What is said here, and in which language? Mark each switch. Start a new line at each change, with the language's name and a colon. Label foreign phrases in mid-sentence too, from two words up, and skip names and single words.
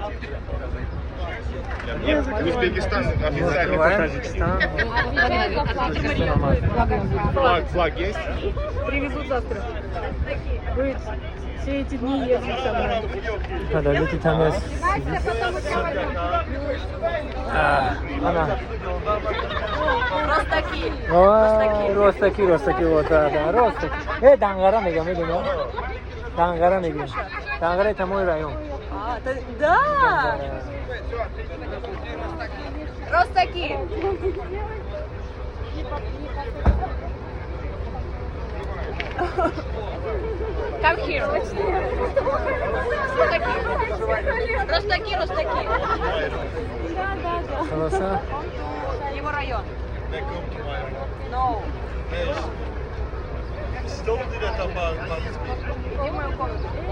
Russian: Узбекистан официально. Таджикистан. Флаг есть? Привезут завтра. Будет все эти дни ездить со мной. Подождите, там есть... Она. Ростаки. Ростаки, вот, да, Ростаки. Дангара мегам, видимо. Дангара мегам. Дангара это мой район. Да! Ростаки!
English: Come here.
Russian: Ростаки. Хорошо. Его район. No. Где мою комнату?